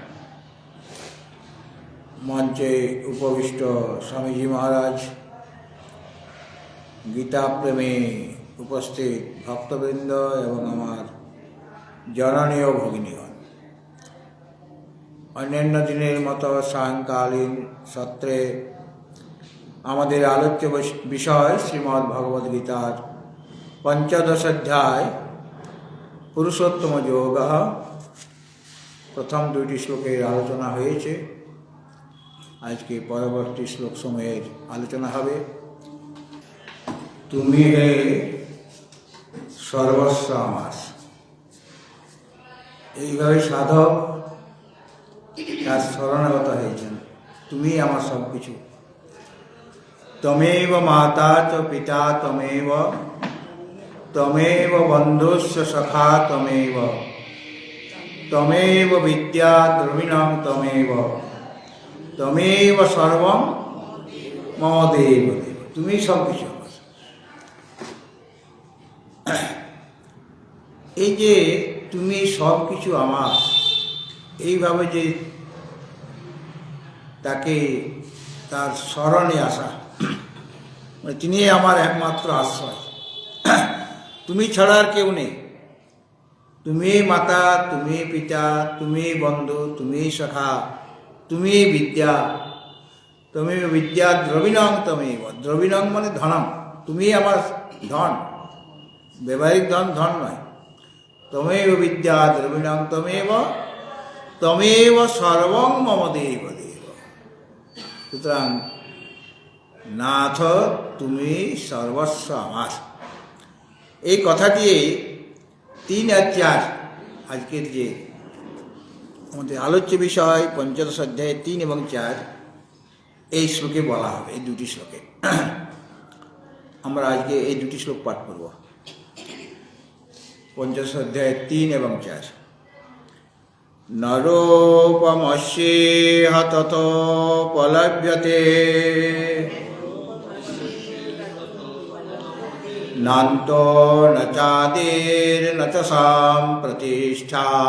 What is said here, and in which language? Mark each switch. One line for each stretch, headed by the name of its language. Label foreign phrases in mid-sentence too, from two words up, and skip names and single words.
Bangla: মঞ্চে উপবিষ্ট স্বামীজী মহারাজ, গীতা প্রেমী উপস্থিত ভক্তবৃন্দ এবং আমার জননী ও ভগিনীগণ, অন্যান্য দিনের মতো সায়ংকালীন সত্রে আমাদের আলোচ্য বিষয় শ্রীমদ্ ভগবদ গীতার পঞ্চদশ অধ্যায় পুরুষোত্তম যোগ। প্রথম দুইটি শ্লোকের আলোচনা হয়েছে, আজ কে পরবর্তী শ্লোক সময়ের আলোচনা হবে। তুমি হে সর্বস্ব আমার। এইভাবে সাধক তার শরণাগত হয়েছেন, তুমি আমার সব কিছু।
Sanskrit: তমেব মাতা চ পিতা তমেব, তমেব বন্ধুস্য সখা তমেব, তমেব বিদ্যা দ্রবিণং তমেব, তমেব সর্বং মম দেব দেব।
Bangla: তুমি সব কিছু। এই যে তুমি সব কিছু আমার, এইভাবে যে তাকে তার শরণে আসা, মানে তিনি আমার একমাত্র আশ্রয়। তুমি ছাড়া আর কেউ নেই। তুমি মাতা, তুমি পিতা, তুমি বন্ধু, তুমি সখা, তুমি বিদ্যা, তুমি
Sanskrit: বিদ্যা দ্রবিণং তমেব।
Bangla: দ্রবিণং মানে ধনম, তুমি আমার ধন, ব্যবহারিক ধন, ধন নয়।
Sanskrit: তমেব বিদ্যা দ্রবিণং তমেব, তমেব সর্বং মম দেব দেব।
Bangla: সুতরাং নাথ তুমি সর্বস্ব আমার। এই কথাটি 3 আর 4 আজকের যে আমাদের আলোচ্য বিষয় পঞ্চদশ অধ্যায়ে 3 এবং 4 এই শ্লোকে বলা হবে। এই দুটি শ্লোকে আমরা আজকে এই দুটি শ্লোক পাঠ করব, পঞ্চদশ অধ্যায় 3 এবং 4।
Sanskrit: নরোপমস্যেহ ততোপলভ্যতে নান্তো ন চাদির ন চ সাম্প্রতিষ্ঠা